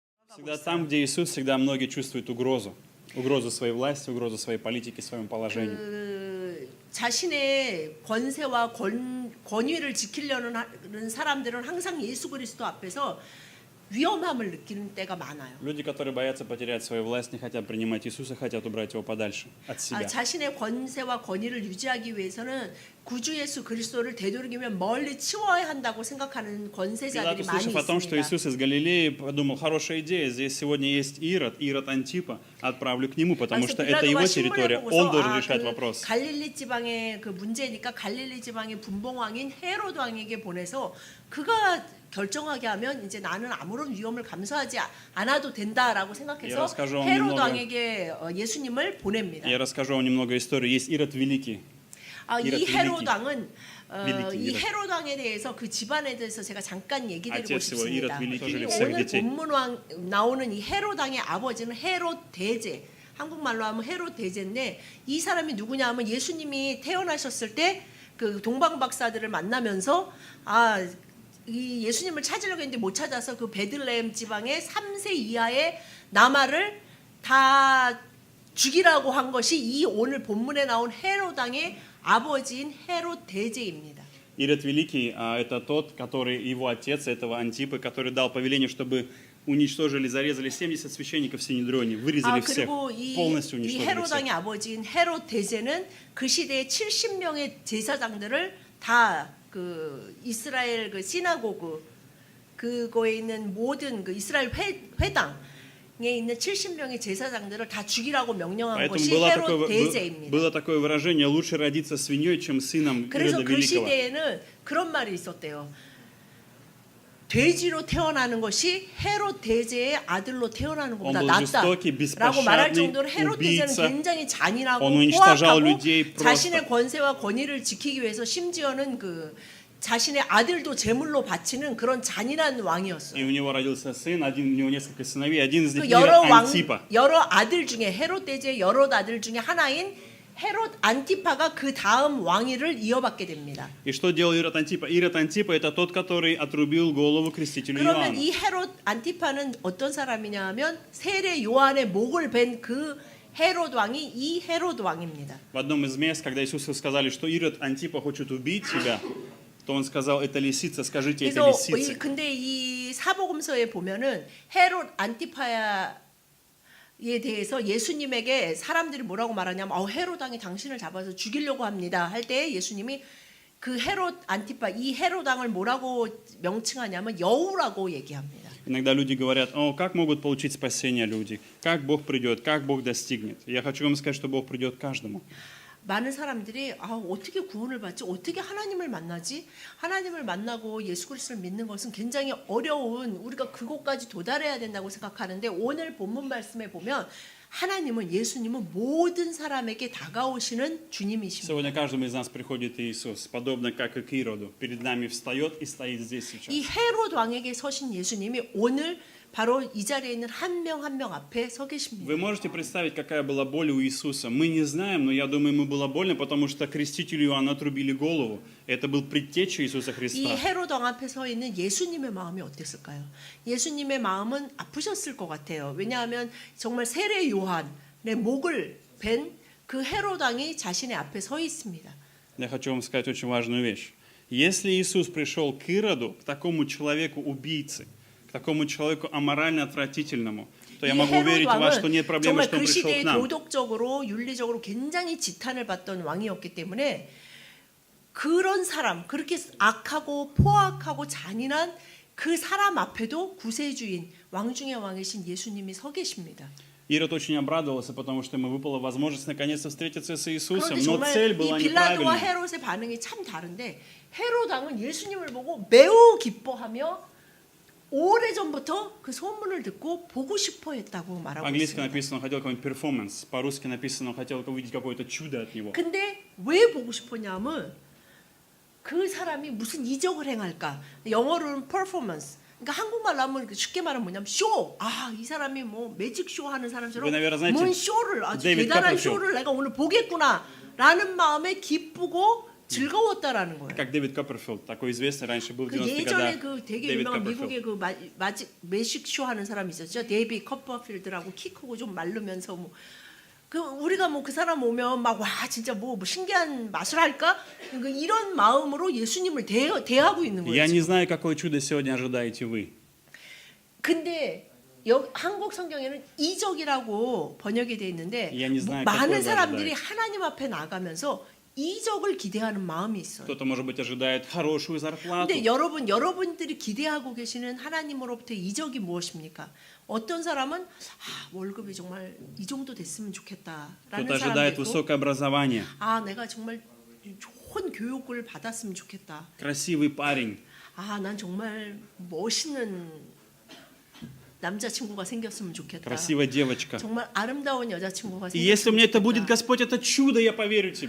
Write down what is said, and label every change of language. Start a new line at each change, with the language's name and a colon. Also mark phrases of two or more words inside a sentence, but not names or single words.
Russian: Всегда там, где Иисус, всегда многие чувствуют угрозу. Угрозу своей власти, угрозу своей политики, своему положению.
Korean: 자신의 권세와 권위를 지키려는 사람들은 항상 예수 그리스도 앞에서 위험함을 느끼는 때가 많아요.
Russian: Люди, которые боятся потерять свою власть, не хотят принимать Иисуса, хотят убрать его подальше от себя.
Korean: 자신의 권세와 권위를 유지하기 위해서는 구주 예수 그리스도를 되도록이면 멀리 치워야 한다고 생각하는 권세자들이
Russian: Пилат,
Korean: 많이
Russian: услышав о том, что
Korean: 있습니다.
Russian: Иисус из Галилеи, подумал, хорошая идея, здесь сегодня есть Ирод Антипа, отправлю к нему, потому что это его территория, он должен решать вопрос.
Korean: 갈릴리 지방의 그 문제니까 갈릴리 지방의 분봉왕인 헤롯 왕에게 보내서 그가 결정하게 하면 이제 나는 아무런 위험을 감수하지 않아도 된다라고 생각해서 헤롯 왕에게 예수님을 보냅니다.
Russian: Я расскажу вам немного истории. Есть Ирод Великий.
Korean: 이 헤롯 왕은 이 헤롯 왕에 대해서 그 집안에 대해서 제가 잠깐 얘기 드리고 싶습니다. 오늘 본문 나오는 이 헤롯 왕의 아버지는 헤롯 대제. 한국말로 하면 헤롯 대제인데 이 사람이 누구냐 하면 예수님이 태어나셨을 때 그 동방 박사들을 만나면서 이 예수님을 찾으려고 했는데 못 찾아서 그 베들레헴 지방의 3세 이하의 남아를 다 죽이라고 한 것이 이 오늘 본문에 나온 헤롯 왕의 아버지인 헤롯 대제입니다.
Russian: Ирод Великий это тот, который его отец этого Антипы, который дал повеление, чтобы уничтожили, зарезали 70 священников в Синедрионе, вырезали всех, полностью
Korean: 이
Russian: уничтожили
Korean: 헤롯 왕의
Russian: всех.
Korean: 아버지인 헤롯 대제는 그 시대에 70명의 제사장들을 다 그 이스라엘 그 시나고그 그거에 있는 모든 그 이스라엘 회당에 있는 70명의 제사장들을 다 죽이라고 명령한 것이 헤롯 대제입니다.
Russian: Было такое выражение: лучше родиться свиньей, чем сыном Ирода
Korean: 그래서 그
Russian: Великого.
Korean: 시대에는 그런 말이 있었대요. 돼지로 태어나는 것이 헤롯 대제의 아들로 태어나는 것보다 낫다라고 말할 정도로 헤롯 대제는 굉장히 잔인하고 포악하고 자신의 권세와 권위를 지키기 위해서 심지어는 그 자신의 아들도 제물로 바치는 그런 잔인한 왕이었어요.
Russian: И у него родился сын, у него несколько сыновей, один из них
Korean: 여러 아들 중에 헤롯 대제의 여러 아들 중에 하나인 헤롯 안티파가 그 다음 왕위를 이어받게 됩니다.
Russian: И что делал Ирод Антипа? Ирод Антипа это тот, который отрубил голову крестителю
Korean: 그러면
Russian: Иоанну.
Korean: 이 헤롯 안티파는 어떤 사람이냐면 세례 요한의 목을 벤 그 헤롯 왕이 이 헤롯 왕입니다.
Russian: В одном из мест, когда Иисусу сказали, что Ирод Антипа хочет убить тебя, то он сказал: это лисица, скажите это лисице.
Korean: 근데 이 사복음서에 보면은 헤롯 안티파야 에 대해서 예수님에게 사람들이 뭐라고 말하냐면 헤롯 왕이 당신을 잡아서 죽이려고 합니다 할 때 예수님이 그 헤롯 안티파 이 헤롯 왕을 뭐라고 명칭하냐면 여우라고 얘기합니다.
Russian: Иногда люди говорят: как могут получить спасение люди? Как Бог придет? Как Бог достигнет? Я хочу вам сказать, что Бог придет каждому.
Korean: 많은 사람들이 어떻게 구원을 받지? 어떻게 하나님을 만나지? 하나님을 만나고 예수 그리스도를 믿는 것은 굉장히 어려운 우리가 그곳까지 도달해야 된다고 생각하는데 오늘 본문 말씀에 보면 하나님은 예수님은 모든 사람에게 다가오시는 주님이십니다.
Russian: Сегодня каждому из нас приходит Иисус, подобно как и к Ироду, перед нами встает и стоит здесь сейчас.
Korean: 이 헤롯 왕에게 서신 예수님이 오늘 바로 이 자리에 있는 한 명 한 명 앞에 서 계십니다.
Russian: Вы можете представить, какая была боль у Иисуса? Мы не знаем, но я думаю, ему было больно, потому что крестителю Иоанна отрубили голову. Это был предтеча Иисуса
Korean: 이
Russian: Христа.
Korean: 헤롯 왕 앞에 서 있는 예수님의 마음이 어땠을까요? 예수님의 마음은 아프셨을 것 같아요. 왜냐하면 정말 세례 요한의 목을 벤 그 헤롯 왕이 자신의 앞에 서 있습니다.
Russian: Я хочу вам сказать очень важную вещь. Если Иисус пришел к Ироду, к такому человеку-убийце, к такому человеку аморально отвратительному, то я могу уверить вас, что нет проблемы, что он пришел к нам.
Korean: 도덕적으로 윤리적으로 굉장히 지탄을 받던 왕이었기 때문에 그런 사람 그렇게 악하고 포악하고 잔인한 그 사람 앞에도 구세주인 왕 중의 왕이신 예수님이 서 계십니다.
Russian: Ирод очень обрадовался, потому что ему выпала возможность наконец-то встретиться с Иисусом,
Korean: 그런데
Russian: но
Korean: 정말
Russian: цель
Korean: 이
Russian: была
Korean: 빌라도와
Russian: неправильной.
Korean: 헤롯의 반응이 참 다른데 헤롯 왕은 예수님을 보고 매우 기뻐하며 오래전부터 그 소문을 듣고 보고 싶어 했다고 말하고
Russian: По-английски
Korean: 있습니다.
Russian: написано, он хотел какой-нибудь перформанс, по-русски написано, он хотел увидеть какое-то чудо от него.
Korean: 근데 왜 보고 싶었냐면 그 사람이 무슨 이적을 행할까? 영어로는 performance. 그러니까 한국말로 하면 쉽게 말하면 뭐냐면 쇼. 이 사람이 뭐
English: magic show
Korean: 하는 사람처럼 뭔 쇼를 아주 대단한 쇼를 내가 오늘 보겠구나라는 마음에 기쁘고 즐거웠다라는 거예요.
Russian: Как Дэвид Копперфилд, такой известный раньше был в
Korean: 그
Russian: 90-х
Korean: 예전에
Russian: годах.
Korean: 그 되게
Russian: Дэвид
Korean: 유명한
Russian: Копперфилд.
Korean: 미국의 그
English: magic show
Korean: 하는 사람이 있었죠. 데이비 커퍼필드라고 키 크고 좀 마르면서 뭐 그 우리가 뭐 그 사람 오면 막 와 진짜 뭐 신기한 맛을 할까 이런 마음으로 예수님을 대하고 있는 거예요.
Russian: Я не знаю, какое чудо сегодня ожидаете вы.
Korean: 근데 한국 성경에는 이적이라고 번역이 돼 있는데
Russian: Я не знаю,
Korean: 많은
Russian: какое вы
Korean: 사람들이
Russian: ожидаете.
Korean: 하나님 앞에 나가면서 이적을 기대하는 마음이 있어요.
Russian: Кто-то, может быть, ожидает хорошую зарплату.
Korean: 근데 여러분들이 기대하고 계시는 하나님으로부터 이적이 무엇입니까? 어떤 사람은 월급이 정말 이 정도 됐으면 좋겠다라는
Russian: Кто-то
Korean: 사람도
Russian: ожидает
Korean: 있고,
Russian: высокое образование.
Korean: 내가 정말 좋은 교육을 받았으면 좋겠다.
Russian: Красивый парень.
Korean: 난 정말 멋있는 남자친구가 생겼으면 좋겠다.
Russian: Красивая девочка.
Korean: 정말 아름다운 여자친구가
Russian: И если у меня это
Korean: 생겼으면
Russian: будет,
Korean: 좋겠다.
Russian: Господь, это чудо, я поверю тебе.